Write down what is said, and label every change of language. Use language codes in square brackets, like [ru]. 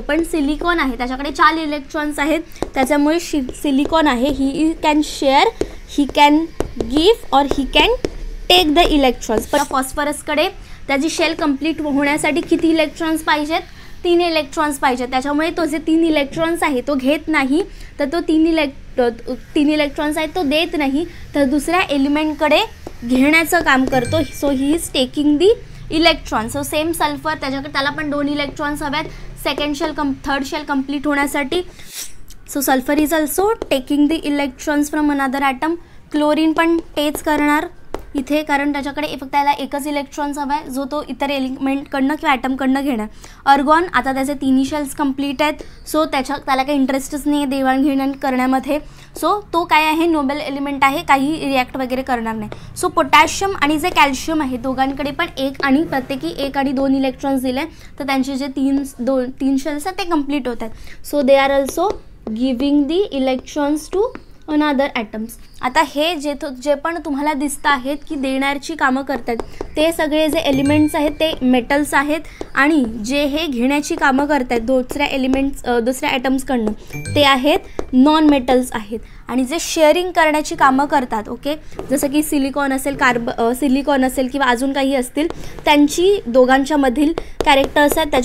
[mr] पण सिलिकॉन आहे त्याच्याकडे 4 इलेक्ट्रॉन्स आहेत, त्याच्यामुळे सिलिकॉन आहे [en] He can share, he can give or he can take the electrons. [mr] पण फॉस्फरसकडे त्याची शेल कंप्लीट होण्यासाठी किती इलेक्ट्रॉन्स पाहिजेत, 3 इलेक्ट्रॉन्स पाहिजेत. त्याच्यामुळे तो जे 3 इलेक्ट्रॉन्स आहे तो घेत नाही, तर तो 3 इलेक्ट्रॉन्स आहेत तो देत नाही, तर दुसऱ्या एलिमेंटकडे घेण्याचं काम करतो. [en] So he is taking the electron. [mr] So same sulphur त्याच्याकडे त्याला पण 2 इलेक्ट्रॉन्स हव्यात थर्ड शेल कंप्लीट होण्यासाठी. [en] So sulphur is also taking the electrons from another atom. [mr] Chlorine पण तेच करणार इथे, कारण त्याच्याकडे फक्त त्याला एकच इलेक्ट्रॉन्स हवा आहे जो तो इतर एलिमेंटकडनं किंवा ॲटमकडनं घेणार. अर्गॉन आता त्याचे 3 शेल्स कंप्लीट आहेत, सो त्याला काही इंटरेस्टच नाही आहे देवाणघेवाण करण्यामध्ये. सो तो काय आहे, नोबेल एलिमेंट आहे, काही रिॲक्ट वगैरे करणार नाही. सो पोटॅशियम आणि जे कॅल्शियम आहे दोघांकडे पण प्रत्येकी 1 आणि 2 इलेक्ट्रॉन्स दिले, तर त्यांचे जे 3 शेल्स आहेत ते कंप्लीट होत आहेत. [en] So they are also giving the electrons to another atoms. [mr] आता हे जे पण तुम्हाला दिसतं आहेत की देण्याची कामं करतात ते सगळे जे एलिमेंट्स आहेत ते मेटल्स आहेत, आणि जे हे घेण्याची कामं करतात दुसऱ्या ॲटम्सकडनं ते आहेत नॉन मेटल्स आहेत. आणि जे शेअरिंग करण्याची कामं करतात, ओके, जसं की सिलिकॉन असेल किंवा अजून काही असतील, त्यांची दोघांच्या मधील कॅरेक्टर्स आहेत.